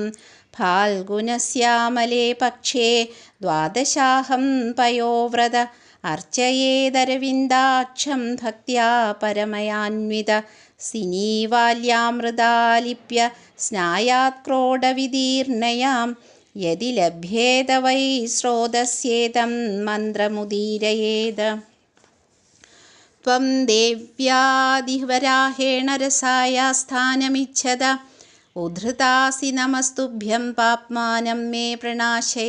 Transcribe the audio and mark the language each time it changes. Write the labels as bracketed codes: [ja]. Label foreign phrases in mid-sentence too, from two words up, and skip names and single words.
[sa] ഫാൽഗുനസ്യാമലേ പക്ഷേ ദ്വാദശാഹം പയോവ്രത അർച്ചയേദരവിന്ദാക്ഷം ഭക്ത്യാ പരമയാന്വിത. സിനീവാല്യാമൃതാലിപ്യ സ്നായാത് ക്രോഡവിദീർണയാം यदि लभ्येत वै स्रोतस्येतं मन्त्रमुदीरयेत्। त्वं देव्यादिवराहेण रसाया स्थानमिच्छत उद्धृतासि नमस्तुभ्यं पाप्मानं मे प्रणाशय।